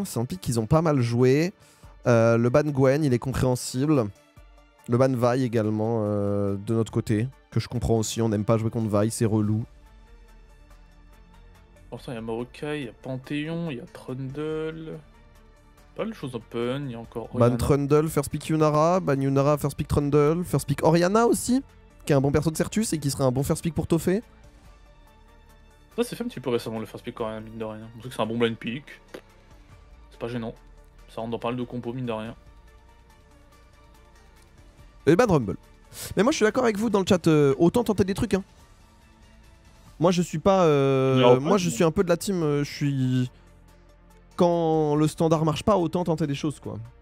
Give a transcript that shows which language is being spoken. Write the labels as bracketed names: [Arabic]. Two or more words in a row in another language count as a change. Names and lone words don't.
[French] C'est un pick qu'ils ont pas mal joué. Le ban Gwen, il est compréhensible. Le ban Vi également, de notre côté. Que je comprends aussi, on n'aime pas jouer contre Vi, c'est relou. Pourtant, il y a Maokai, il y a Panthéon, il y a Trundle. Pas de choses open, il y a encore Ban Trundle, [English] first pick [French] Yunara, ban Yunara, [English] first pick [French] Trundle, [English] first pick [French] Oriana aussi, qui est un bon perso de Certus et qui serait un bon [English] first pick [French] pour Toffé. Ça c'est fait un petit peu récemment le [English] first pick [French] quand même, mine de rien. On sait que c'est un bon [English] blind pick. [French] C'est pas gênant. Ça rentre dans pas mal de compos, mine de rien. Et ban Rumble. Mais moi je suis d'accord avec vous dans le chat, autant tenter des trucs hein. Moi je suis pas... moi je suis un peu de la team, je suis... Quand le standard marche pas, autant tenter des choses quoi.